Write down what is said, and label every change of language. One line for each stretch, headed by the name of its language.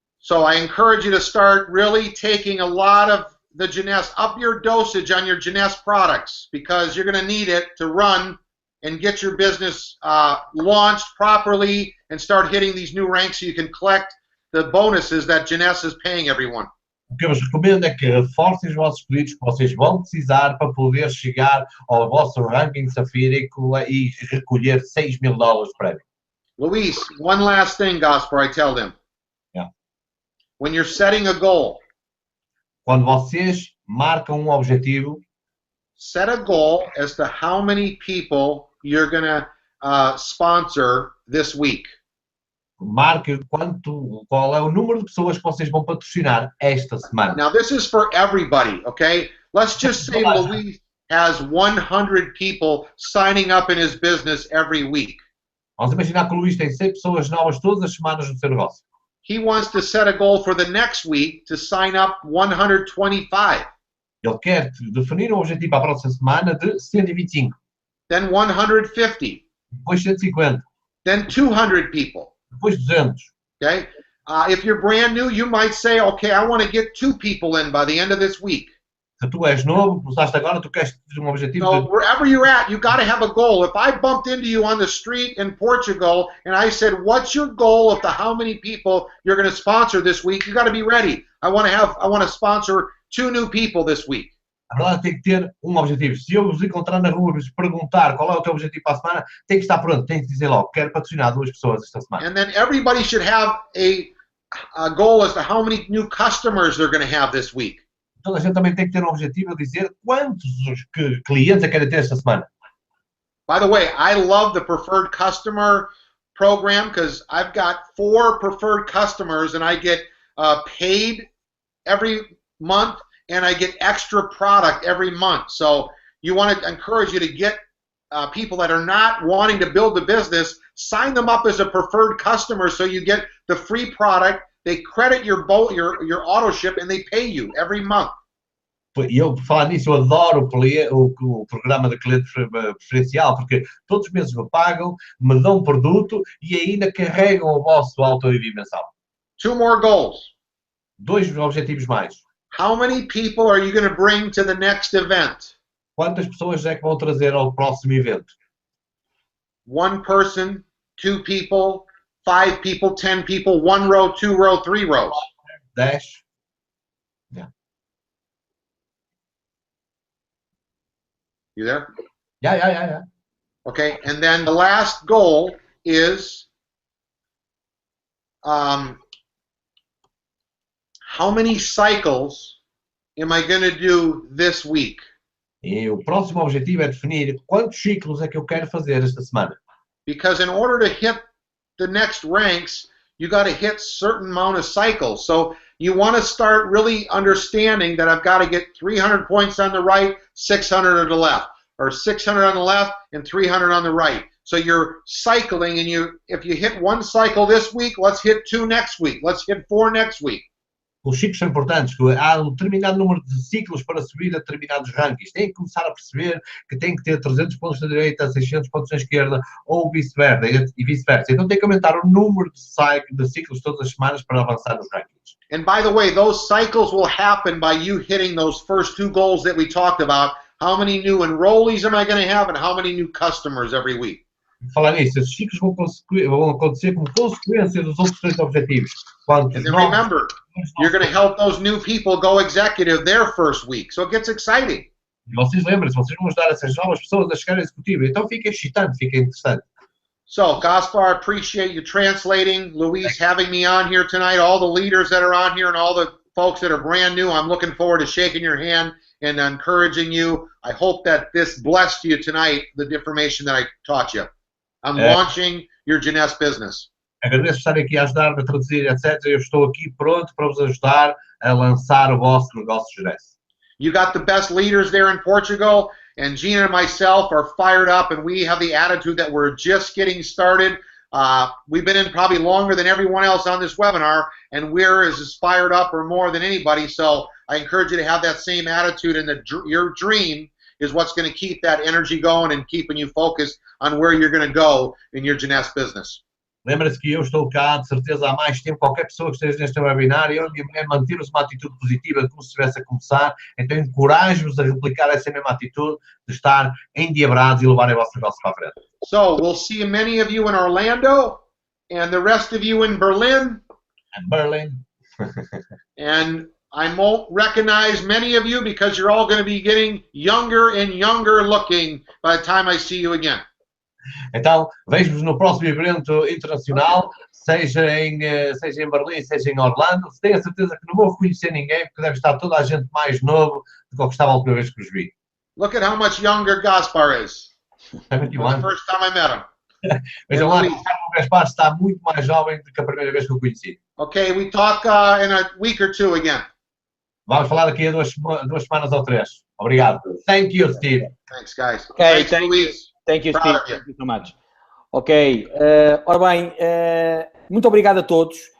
English: So I encourage you to start really taking a lot of the JEUNESSE, up your dosage on your JEUNESSE products, because you're going to need it to run and get your business launched properly and start hitting these new ranks so you can collect the bonuses that JEUNESSE is paying everyone.
Portuguese: O que eu vos recomendo é que reforcem os vossos pedidos que vocês vão precisar para poder chegar ao vosso ranking safírico e recolher $6.000 prémio.
English: Luis, one last thing, Gaspar, I tell them. Yeah. When you're setting a goal,
Portuguese: quando vocês marcam objetivo,
English: set a goal as to how many people you're going to sponsor this week.
Portuguese: Marque qual é o número de pessoas que vocês vão patrocinar esta semana.
English: Now this is for everybody, okay? Let's just say Luis has 100 people signing up in his business every week.
Portuguese: Vamos imaginar que o Luís tem 100 pessoas novas todas as semanas no seu negócio.
English: He wants to set a goal for the next week to sign up 125.
Portuguese: Ele quer definir um objetivo para a próxima semana de 125.
English: Then 150.
Portuguese: Depois 150.
English: Then 200 people.
Portuguese: Depois 200.
English: Okay? If you're brand new, you might say, okay, I want to get 2 people in by the end of this week.
Portuguese: Se tu és novo, começaste agora, tu queres ter objetivo
English: so wherever you're at, you got to have a goal. If I bumped into you on the street in Portugal and I said, what's your goal of how many people you're going to sponsor this week, you got to be ready. I want to sponsor 2 new people this week.
Portuguese: A verdade tem que ter objetivo. Se eu vos encontrar na rua e vos perguntar qual é o teu objetivo para a semana, tem que estar pronto, tem que dizer logo, quero patrocinar 2 pessoas esta semana.
English: And then everybody should have a goal as to how many new customers they're going to have this week.
Portuguese: Toda a gente também tem que ter objetivo de dizer quantos clientes querem ter esta semana.
English: By the way, I love the preferred customer program because I've got 4 preferred customers and I get paid every month and I get extra product every month. So you want to encourage you to get people that are not wanting to build a business, sign them up as a preferred customer so you get the free product. They credit your auto ship and they pay you every month.
Portuguese: E eu, por falar nisso, eu adoro o programa de cliente preferencial, porque todos os meses me pagam, me dão um produto e ainda carregam o vosso auto-envio mensal.
English: 2 more goals.
Portuguese: 2 objetivos mais.
English: How many people are you going to bring to the next event?
Portuguese: Quantas pessoas é que vão trazer ao próximo evento?
English: 1 person, 2 people, 5 people, 10 people, 1 row, 2 row, 3 rows. 10. Yeah. You there? Yeah. Okay, and then the last goal is how many cycles am I going to do this week?
Portuguese: E o próximo objetivo é definir quantos ciclos é que eu quero fazer esta semana.
English: Because in order to hit the next ranks, you got to hit certain amount of cycles. So you want to start really understanding that I've got to get 300 points on the right, 600 on the left, or 600 on the left and 300 on the right. So you're cycling, and if you hit 1 cycle this week, let's hit 2 next week. Let's hit 4 next week.
Portuguese: Os ciclos são importantes, há um determinado número de ciclos para subir a determinados rankings. Tem que começar a perceber que tem que ter 300 pontos na direita, 600 pontos na esquerda, ou vice-versa. Então tem que aumentar o número de ciclos todas as semanas para avançar nos rankings.
English: And by the way, those cycles will happen by you hitting those first 2 goals that we talked about. How many new enrollees am I going to have and how many new customers every week?
Portuguese: Falar nisso, esses ciclos vão acontecer como consequência dos outros 3 objetivos.
English: And then remember, you're going to help those new people go executive their first week. So it gets exciting.
Portuguese: E vocês lembrem-se, vocês vão ajudar essas novas pessoas a chegar ao executivo. Então fica excitante, fica interessante.
English: So, Gaspar, I appreciate you translating. Luis having me on here tonight. All the leaders that are on here and all the folks that are brand new, I'm looking forward to shaking your hand and encouraging you. I hope that this blessed you tonight, the information that I taught you. I'm launching your JEUNESSE business.
Portuguese: Agradeço por estarem aqui a ajudar, a traduzir, etc. Eu estou aqui pronto para vos ajudar a lançar o vosso negócio JEUNESSE.
English: You got the best leaders there in Portugal. And Gina and myself are fired up, and we have the attitude that we're just getting started. We've been in probably longer than everyone else on this webinar, and we're as fired up or more than anybody. So I encourage you to have that same attitude, and your dream is what's going to keep that energy going and keeping you focused on where you're going to go in your Jeunesse business.
Portuguese: Lembra-se que eu estou cá, de certeza, há mais tempo. Qualquer pessoa que esteja neste webinar, eu e a minha mulher mantemos uma atitude positiva, como se estivesse a começar. Então, encorajo-vos a replicar essa mesma atitude de estar endiabrados e levarem a vossa negócio para a frente.
English: So, we'll see many of you in Orlando, and the rest of you in Berlin. And Berlin. And I won't recognize many of you because you're all going to be getting younger and younger looking by the time I see you again.
Portuguese: Então, vejo-vos no próximo evento internacional, seja em Berlim, seja em Orlando. Tenho a certeza que não vou reconhecer ninguém, porque deve estar toda a gente mais novo do que estava a última vez que os vi.
English: Look at how much younger Gaspar is. 71 The first time I met him.
Portuguese: Vejam lá, o Gaspar está muito mais jovem do que a primeira vez que o conheci.
English: Okay, we talk in a week or two again.
Portuguese: Vamos falar daqui a duas semanas ou 3. Obrigado.
English: Thank you, Steve. Thanks, guys. Okay, Thanks, Luís. Thank you, Steve. Thank you so much. Ok.
Portuguese: Ora bem, muito obrigado a todos.